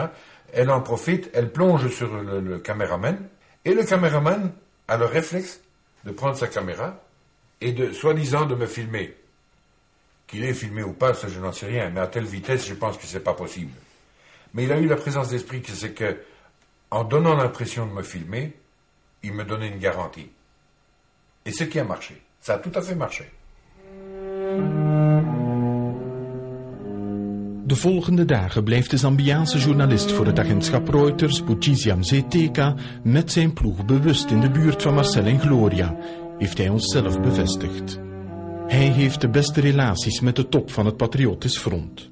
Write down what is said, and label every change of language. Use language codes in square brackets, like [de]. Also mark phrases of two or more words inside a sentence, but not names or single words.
[fr] Elle en profite, elle plonge sur le caméraman, et le caméraman a le réflexe de prendre sa caméra et soi-disant de me filmer. Qu'il ait filmé ou pas, ça je n'en sais rien, mais à telle vitesse, je pense que c'est pas possible. Mais il a eu la présence d'esprit que c'est que, en donnant l'impression de me filmer, il me donnait une garantie. Et ce qui a marché. Ça a tout à fait marché. [nl] De volgende dagen blijft de Zambiaanse journalist voor het agentschap Reuters, Buchizi Mzeteka, met zijn ploeg bewust in de buurt van Marcel en Gloria, heeft hij ons zelf bevestigd. Hij heeft de beste relaties met de top van het Patriotisch Front.